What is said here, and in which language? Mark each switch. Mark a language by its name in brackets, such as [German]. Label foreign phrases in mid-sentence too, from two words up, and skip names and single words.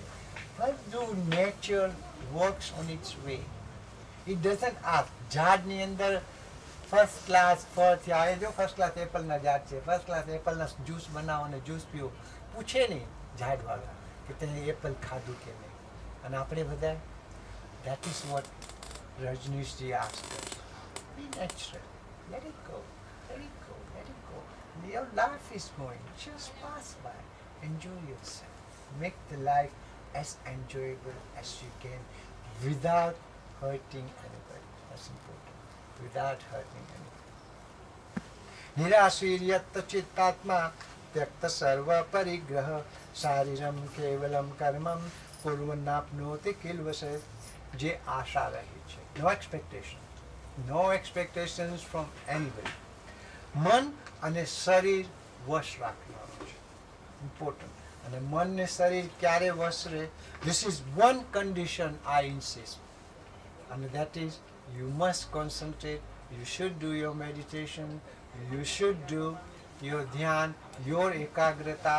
[English] બધું nature works on its way. it doesn't ask. [Gujarati] ઝાડની અંદર [English] first class [Gujarati] ફળ થયા, એ જો [English] first class [Gujarati] એપલના ઝાડ છે, [English] first class [Gujarati] એપલના જ્યુસ બનાવો અને જ્યુસ પીવો, પૂછે નહીં ઝાડવાળા કે તે એપલ ખાધું કે નહીં. અને આપણે બધા, [English] that is what Rajneeshji asked us. Be natural. Let it go. Let it go. Let it go. Your life is going. Just pass by. Enjoy yourself. Make the life as enjoyable as you can without hurting anybody. That's important. Without hurting anybody. [Sanskrit] Nirashiryatta chittatma त्यक्त सर्व परिग्रह शारीरम केवलम कर्मम कुर्वन्नाप्नोति किल्वसे. [Gujarati] જે આશા રહી છે, [English] no expectations from anybody. [Gujarati] મન અને શરીર વશ રાખવાનું છે, ઇમ્પોર્ટન્ટ. અને મન ને શરીર ક્યારે વશ રહે? [English] this is one condition I insist, અને that is you must concentrate, you should do your meditation, you should do your ધ્યાન, your એકાગ્રતા.